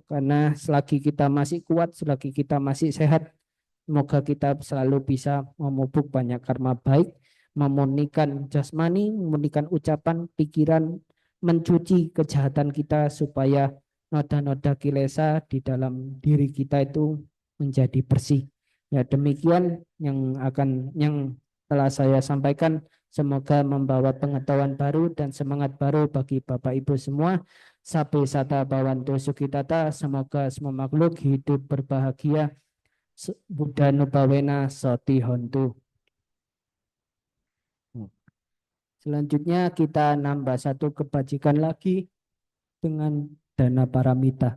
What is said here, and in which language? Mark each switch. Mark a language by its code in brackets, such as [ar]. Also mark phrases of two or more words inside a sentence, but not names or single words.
[id] Karena selagi kita masih kuat, selagi kita masih sehat, semoga kita selalu bisa memupuk banyak karma baik, memurnikan jasmani, memurnikan ucapan, pikiran, mencuci kejahatan kita supaya noda-noda kilesa di dalam diri kita itu menjadi bersih. Ya demikian yang telah saya sampaikan. Semoga membawa pengetahuan baru dan semangat baru bagi Bapak Ibu semua. [pi] Sabe sata bawanto sukitata. [id] Semoga semua makhluk hidup berbahagia. [pi] Buddha Nupawena Soti Hontu. [id] Selanjutnya kita nambah satu kebajikan lagi dengan dana paramita.